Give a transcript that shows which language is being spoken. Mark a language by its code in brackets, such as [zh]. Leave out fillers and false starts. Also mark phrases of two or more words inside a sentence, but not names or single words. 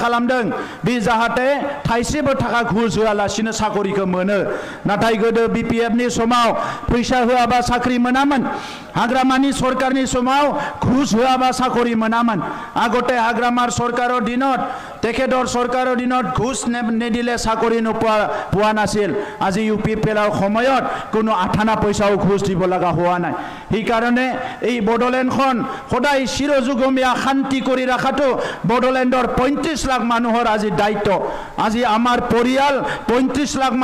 [brx] खालामदों बे जाहाथे थाइसेबो थाखा घुस होआलासिनो साकरिखौ मोनो नाथाय गोदो BPF नि समाव फैसा होआबा साख्रि मोनामोन हाग्रामानि सरकारनि समाव घुस होआबा साकरि मोनामोन [as] আগতে হাগ্রামার সরকারের দিনত তেখেতৰ সরকারের দিনত ঘুষ নেদিলে চাকৰি পোৱা নাছিল আজি UPPৰ সময়ত কোনো আঠানা পইচাও ঘুষ দিব লগা হোৱা নাই সেইকাৰণে এই বড়োলেণ্ডখন সদায় চিৰযুগমীয়া শান্তি কৰি ৰাখাটো বড়োলেণ্ডৰ 35 লাখ মানুহৰ আজি দায়িত্ব আজি আমাৰ পৰিয়াল 35 লাখ